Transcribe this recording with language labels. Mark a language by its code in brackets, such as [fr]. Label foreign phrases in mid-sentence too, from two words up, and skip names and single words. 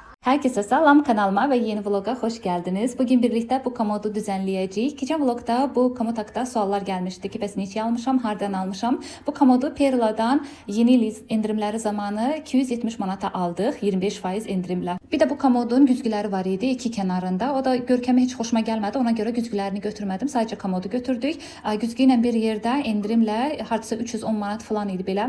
[tr] Herkese selam, kanalıma ve yeni vloga hoş geldiniz. Bugün birlikte bu komodu düzenleyeceğiz. Geçen vlogda bu komod hakkında suallar gelmişti ki [az] bəs neçə almışam, hardan almışam. [tr] Bu komodu Perla'dan yeni il indirimleri zamanı 270 manata aldıq, 25% indirimle. [az] Bir de bu komodun güzgüləri var idi iki kenarında. O da görkəmi heç xoşuma gəlmədi. Ona görə güzgülərini götürmədim. Sadəcə komodu götürdük. Güzgü ilə bir yerdə indirimlə hardasa 310 manat falan idi belə.